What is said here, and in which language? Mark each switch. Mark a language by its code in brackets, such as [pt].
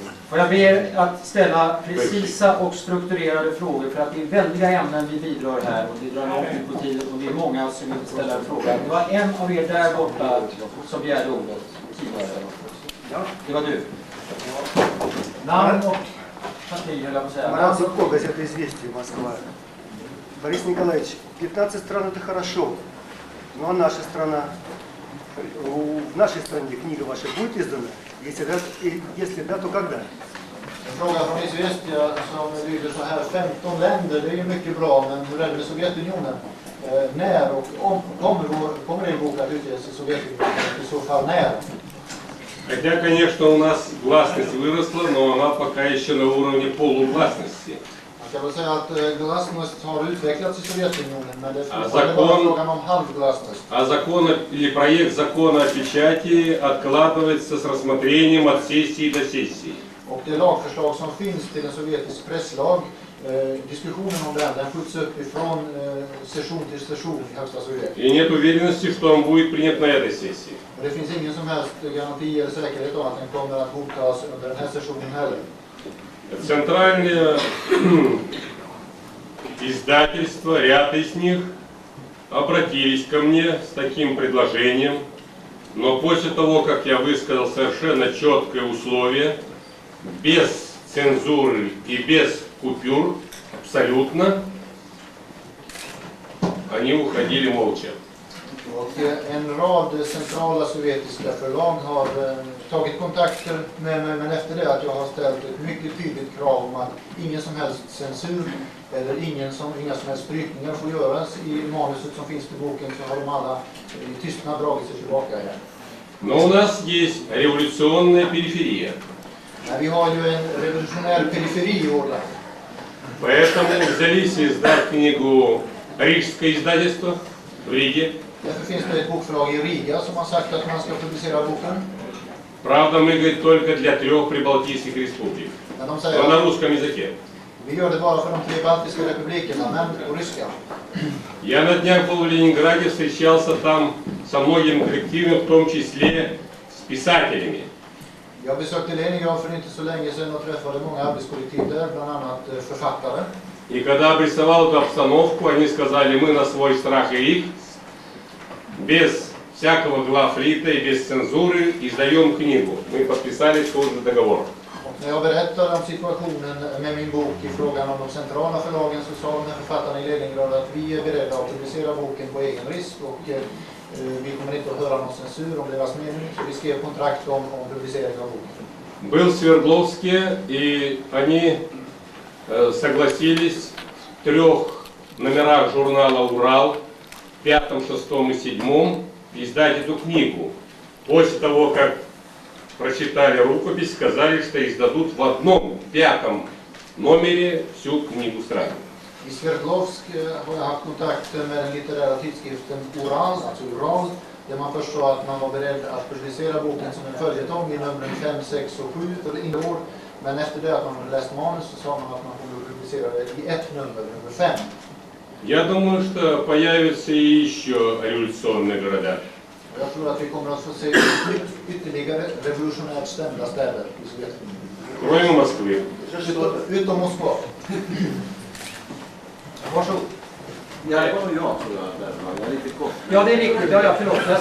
[sv] Och jag ber att ställa precisa och strukturerade frågor för att det är väldiga ämnen vi bidrar här och det drar långt ut på tiden och det är många som vill ställa en fråga. Det var en av er där borta som begärde ordet tidigare. Ja, det var du. Namn och parti, höll jag på att säga. [ru] Марат Зубко, газета «Известия», Москва. Борис Николаевич, 15 стран это хорошо, но наша страна, в нашей стране книга ваша будет издана? Если да, то когда? [sv] En fråga från Izvestia som lyder så här: 15 länder, det är ju mycket bra, men hur är det med Sovjetunionen? När och kommer en bok att utges i Sovjetunionen? I så fall när? [ru] Хотя, конечно, у нас гласность выросла, но она пока еще на уровне полугласности. [sv] Man kan väl säga att glasnost har utvecklats i Sovjetunionen, men det är fortfarande bara frågan om halvglasnost. [ru] А закон или проект закона о печати откладывается с рассмотрением от сессии до сессии. [sv] Och det lagförslag som finns till en sovjetisk presslag, diskussionen om den skjuts upp ifrån session till session i högsta Sovjet. [ru] И нет уверенности, что он будет принят на этой сессии. [sv] Det finns ingen som helst garanti eller säkerhet om att den kommer att godtas under den här sessionen heller. [ru] Центральные издательства, ряд из них, обратились ко мне с таким предложением, но после того, как я высказал совершенно четкое условие, без цензуры и без купюр, абсолютно, они уходили молча. [sv] Och en rad centrala sovjetiska förlag har tagit kontakter med mig, men efter det att jag har ställt ett mycket tydligt krav om att ingen som helst censur eller inga som helst strykningar får göras i manuset som finns till boken, så har de alla i tystnad dragit sig tillbaka igen. [ru] Но у нас есть революционная периферия. [sv] Men vi har ju en revolutionär periferi i vårt land. [ru] Поэтому взялись издать книгу Рижское издательство в Риге. [sv] Därför finns det ett bokförlag i Riga som har sagt att man ska publicera boken. [ru] Правда, мы, говорит, только для 3 прибалтийских республик. [sv] Men de [ru] Но [sv] säger [ru] на [sv] att [ru] русском языке. [sv] vi gör det bara för de 3 baltiska republikerna, men på ryska. [ru] Я на днях был в Ленинграде, встречался там со многими коллективами, в том числе с писателями. [sv] Jag besökte Leningrad för inte så länge sedan och träffade många arbetskollektiv där, bland annat författare. [ru] И когда обрисовал эту обстановку, они сказали, мы на свой страх и риск, без всякого главлита и без цензуры издаем книгу. Мы подписали тот же договор. [sv] Och när jag berättade om situationen med min bok i frågan om de centrala förlagen, så sa de här författarna i Leningrad att vi är beredda att publicera boken på egen risk och vi kommer inte att höra någon censur om deras mening, så vi skrev kontrakt om publicering av boken. [ru] Был в Свердловске, и они согласились в 3 номерах журнала «Урал», 5, 6 и 7, издать эту книгу. После того, как прочитали рукопись, сказали, что издадут в одном, 5 номере всю книгу сразу. [sv] I Sverdlovsk har jag haft kontakt med den litterära tidskriften Ural, alltså Ural, där man först sa att man var beredd att publicera boken som en följetong i numren 5, 6 och 7 för inneår. Men efter det att man hade läst manus så sa man att man kunde publicera det i ett nummer 5. [ru] Я думаю, что появятся и еще революционные города. [sv] Jag tror att vi kommer att få se ytterligare revolutionärt stämda städer i Sovjetunionen. [ru] Кроме Москвы. [sv] Utom Moskva. Varsågod. Ja, det var nog jag tror jag. Jag är lite kort. Ja, det är riktigt. Ja, förlåt.